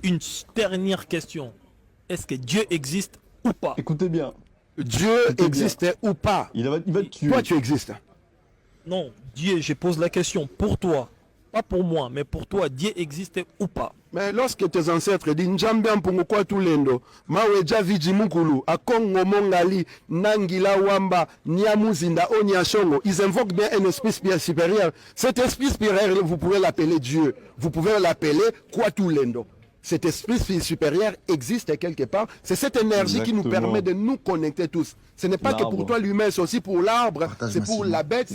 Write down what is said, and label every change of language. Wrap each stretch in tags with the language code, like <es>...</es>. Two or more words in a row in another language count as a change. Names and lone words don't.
<fr>Une dernière question. Est-ce que Dieu existe ou pas? Écoutez bien, Dieu Écoutez existe ou pas? il va te tuer. Toi, tu existes. Non, Dieu, je pose la question pour toi. Pas pour moi, mais pour toi, Dieu existe ou pas? Mais lorsque tes ancêtres disent Njambe Mpungukwa Tulendo, Mawe Javiji Mukulu, Akongo Mongali, Nangila Wamba, Nyamuzinda, Onyashongo, ils invoquent bien un esprit supérieur. Cet esprit supérieur, vous pouvez l'appeler Dieu. Vous pouvez l'appeler Kwatulendo. Cet esprit supérieur existe quelque part. C'est cette énergie qui nous Exactement. permet de nous connecter tous. Ce n'est pas que pour L'arbre. toi l'humain, c'est aussi pour l'arbre, Partage c'est pour massivement. la bête,</fr>